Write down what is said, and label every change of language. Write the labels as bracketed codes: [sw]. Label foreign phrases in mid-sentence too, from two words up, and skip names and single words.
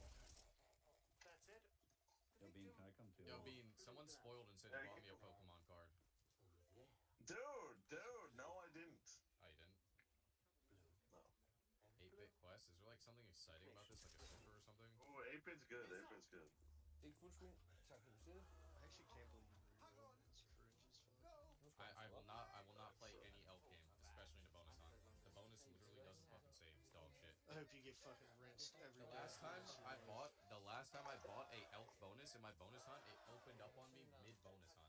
[en] That's it. Yo, Bean, can I come too? Yo, Bean, someone spoiled and said you bought me a Pokemon card. Dude, no, I didn't. Oh, you didn't? No. 8-bit quest? Is there like something exciting about this, like a silver or something? Oh, 8-bit's good. 8-bit's good. [da] Ikke fullscreen. Tak for besøget. [en] I actually can't believe you reloaded this fridge is fun. I will not play any elk game, especially in a bonus hunt. The bonus literally doesn't fucking save. It's dog shit. I hope you get fucking rinsed every The day. last time I bought a elk bonus in my bonus hunt, it opened up on me mid bonus hunt.